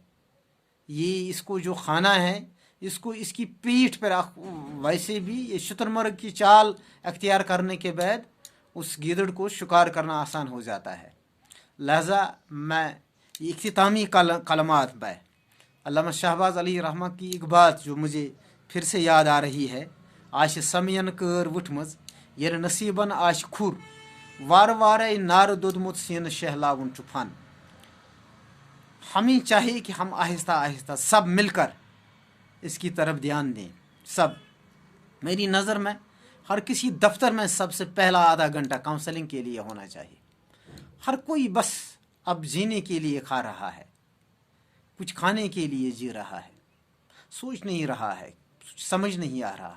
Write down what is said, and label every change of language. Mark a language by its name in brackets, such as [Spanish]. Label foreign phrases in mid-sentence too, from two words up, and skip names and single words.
[Urdu] یہ اس کو جو کھانا ہے، اس کو اس کی پیٹھ پر، ویسے بھی یہ شتر مرغ کی چال اختیار کرنے کے بعد اس گیدڑ کو شکار کرنا آسان ہو جاتا ہے. لہذا میں یہ اختتامی کلمات میں علامہ شہباز علی رحمہ کی ایک بات جو مجھے پھر سے یاد آ رہی ہے: [Kashmiri] آش سمین کر وٹھمز یر نصیبن آش کھر وار وارے نار دودمت سین شہلاون چھ فن. [Urdu] ہمیں چاہیے کہ ہم آہستہ آہستہ سب مل کر اس کی طرف دھیان دیں. سب، میری نظر میں ہر کسی دفتر میں سب سے پہلا آدھا گھنٹہ کاؤنسلنگ کے لیے ہونا چاہیے. ہر کوئی بس اب جینے کے لیے کھا رہا ہے، کچھ کھانے کے لیے جی رہا ہے، سوچ نہیں رہا ہے، سمجھ نہیں آ رہا ہے.